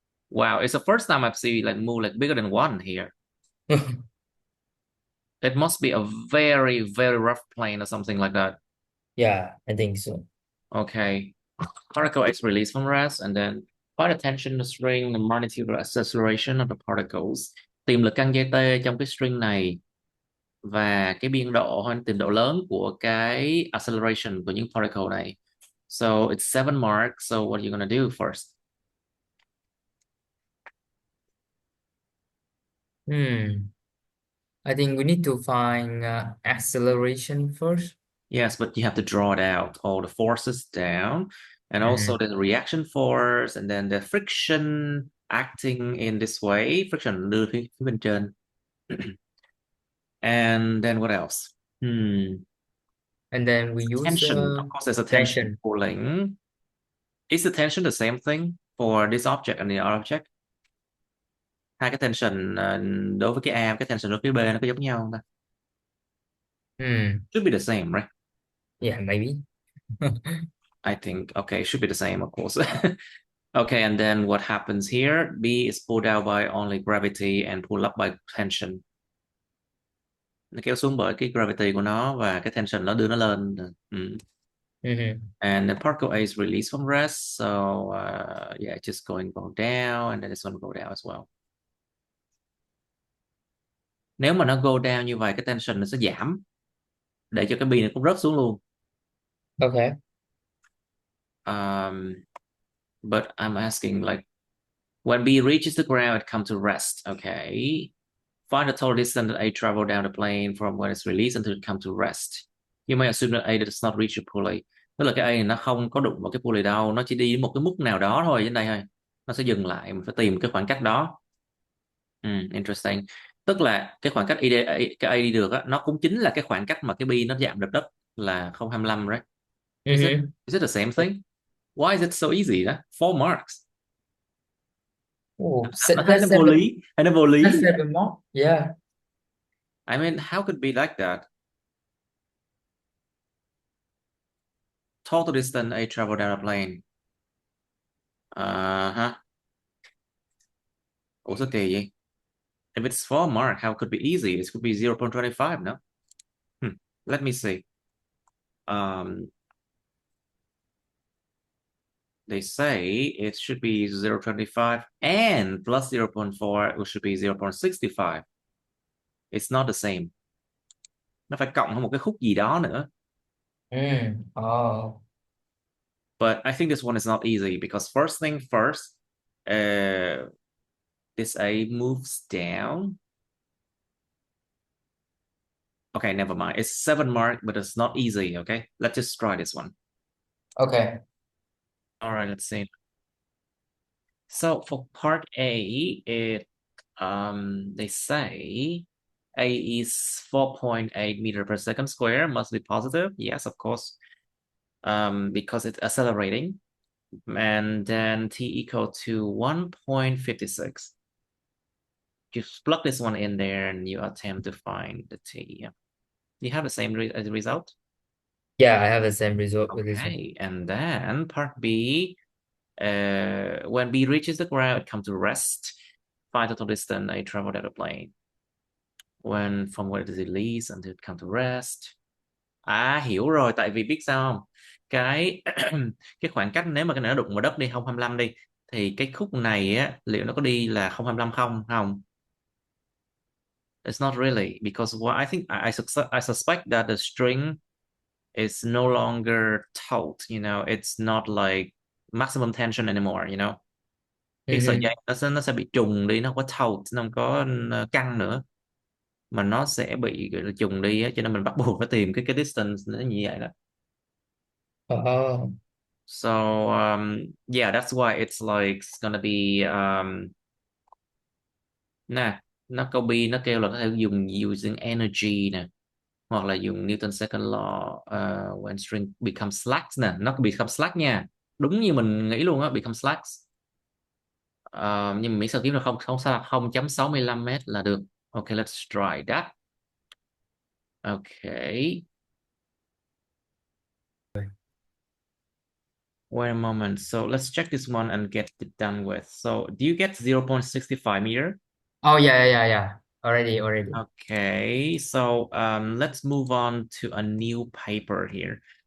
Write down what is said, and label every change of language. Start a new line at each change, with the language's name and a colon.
English: Wow, it's the first time I've seen like mu like bigger than 1 here. It must be a very, very rough plane or something like that. Yeah, I think so. Okay. Particle is released from rest and then find the tension of the string, the magnitude or acceleration of the particles.
Vietnamese: Tìm lực căng dây tê trong cái string này và cái biên độ hay tìm độ lớn của cái acceleration của những particle này.
English: So it's 7 marks. So what are you gonna do first? Hmm. I think we need to find acceleration first. Yes, but you have to draw it out, all the forces down, and also Hmm. the reaction force, and then the friction acting in this way.
Vietnamese: Friction đưa phía bên trên.
English: And then what else? And then we use Tension. Of course, there's a tension tension. pulling. Is the tension the same thing for this object and the other object?
Vietnamese: Hai cái tension đối với cái A, cái tension đối với cái B nó có giống nhau không ta? Hmm.
English: Should be the same, right? Yeah, maybe. I think, okay, should be the same, of course. Okay, and then what happens here? B is pulled out by only gravity and pulled up by tension.
Vietnamese: Nó kéo xuống bởi cái gravity của nó và cái tension nó đưa nó lên. Mm-hmm.
English: And then particle A is released from rest. So yeah, just go down and then this one will go down as well.
Vietnamese: Nếu mà nó go down như vậy, cái tension nó sẽ giảm để cho cái bi này cũng rớt xuống luôn.
English: Okay. But I'm asking like when B reaches the ground, it comes to rest. Okay. Find the total distance that A traveled down the plane from when it's released until it comes to rest. You may assume that A does not reach a pulley.
Vietnamese: Tức là cái A này nó không có đụng vào cái pulley đâu, nó chỉ đi đến một cái mức nào đó thôi trên đây thôi. Nó sẽ dừng lại, mình phải tìm cái khoảng cách đó.
English: Interesting.
Vietnamese: Tức là cái khoảng cách cái A đi được á, nó cũng chính là cái khoảng cách mà cái B nó chạm được đất là 0,25,
English: right? Mm-hmm. Is it the same thing? Why is it so easy?
Vietnamese: Đó?
English: 4 marks. Oh,
Vietnamese: Hay nó
English: that's
Vietnamese: vô
English: seven.
Vietnamese: lý, hay nó vô lý.
English: That's 7 more. Yeah. I mean, how could it be like that? Total distance A travel down a plane. Uh-huh.
Vietnamese: Ủa sao kỳ vậy?
English: If it's 4 mark, how could it be easy? This could be 0.25, no? let me see. Um, they say it should be 0.25 and plus 0.4 it should be 0.65. It's not the same.
Vietnamese: Nó phải cộng thêm một cái khúc gì đó nữa. Oh,
English: But I think this one is not easy because first thing first, this A moves down. Okay, never mind. It's 7 mark, but it's not easy. Okay, let's just try this one. okay. All right, let's see. So for part A, they say A is 4.8 meter per second square, must be positive. Yes, of course. Because it's accelerating. And then T equal to 1.56. Just plug this one in there and you attempt to find the T. You have the same result? Yeah, I have the same result with this one. Okay, and then part B, when B reaches the ground, it comes to rest. Find total distance a travel data plane. When from where does it leave until it comes to rest.
Vietnamese: Hiểu rồi, tại vì biết sao không? Cái cái khoảng cách nếu mà cái này nó đụng vào đất đi 0,25 đi thì cái khúc này á liệu nó có đi là 0,25 không? Không.
English: It's not really because what I think I suspect that the string is no longer taut, it's not like maximum tension anymore.
Vietnamese: Cái sợi Mm-hmm. dây nó sẽ bị trùng đi, nó không có taut, nó không có căng nữa mà nó sẽ bị gọi là trùng đi á, cho nên mình bắt buộc phải tìm cái distance nó như vậy đó. Oh,
English: So yeah, that's why it's like it's gonna be
Vietnamese: nè, nó câu B nó kêu là có thể dùng
English: using energy
Vietnamese: nè, hoặc là dùng Newton second law
English: when string becomes slack
Vietnamese: nè, nó
English: become slack
Vietnamese: nha, đúng như mình nghĩ luôn á, become slack. Nhưng mà miễn sao kiếm là không không sao 0.65 mét là được.
English: Okay, let's try that. Okay, wait a moment, so let's check this one and get it done with. So do you get 0.65 meter? oh yeah, yeah, yeah, yeah. Already. Okay, so let's move on to a new paper here.